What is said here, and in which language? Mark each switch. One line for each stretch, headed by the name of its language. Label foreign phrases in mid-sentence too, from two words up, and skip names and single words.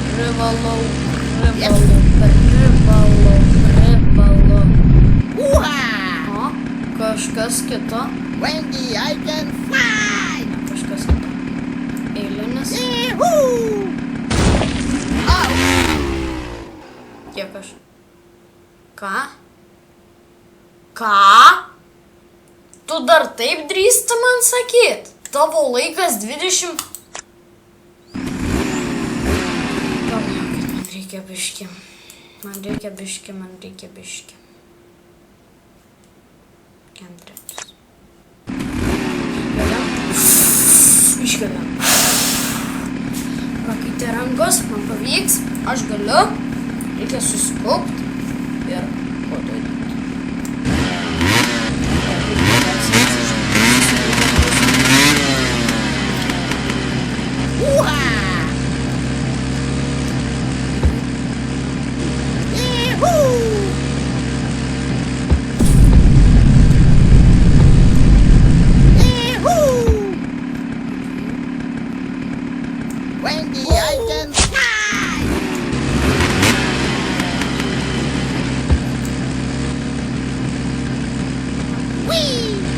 Lithuanian: privalau. Hoo-ha! O, kažkas kito.
English: Wendy, I can fly!
Lithuanian: Ne, kažkas kito. Eilinis. Yee-hoo! Oh! Kiek aš? Ką? Ką? Tu dar taip drįsti man sakyt? Tavo laikas 20... Palaukit, man reikia biški. Man reikia biški. Keturias. Iškeliam. Pakeitė rankos, man pavyks, aš galiu. Reikia susikaupti ir padaryti. Hoo-ha! Yee-hoo! Yee-hoo!
English: Wendy, I can fly! Whee!